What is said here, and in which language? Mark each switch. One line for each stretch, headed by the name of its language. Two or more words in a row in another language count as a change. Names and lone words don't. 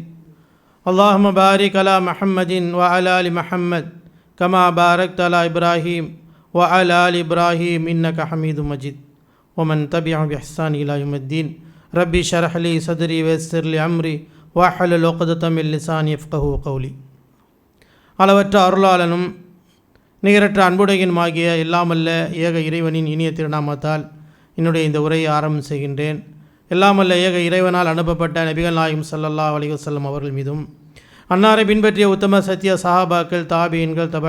Arabic: اللهم بارك على محمد وعلى آل محمد كما باركت على إبراهيم وعلى آل إبراهيم إنك حميد مجيد. ومن تبعهم بإحسان إلى يوم الدين. ربي اشرح لي صدري ويسر لي أمري واحلل عقدة من لساني يفقهوا قولي.
Tamil: அளவற்ற அருளாளனும் நிகரற்ற அன்புடையனுமாகிய எல்லாமல்ல ஏக இறைவனின் இனிய திருநாமத்தால் என்னுடைய இந்த உரையை ஆரம்பம் செய்கின்றேன். எல்லாமல்ல ஏக இறைவனால் அனுப்பப்பட்ட நபிகள் நாயகம்
Arabic: صلى الله عليه وسلم
Tamil: அவர்கள் மீதும், அன்னாரை பின்பற்றிய உத்தம சத்திய சஹாபாக்கள், தாபியீன்கள், தபா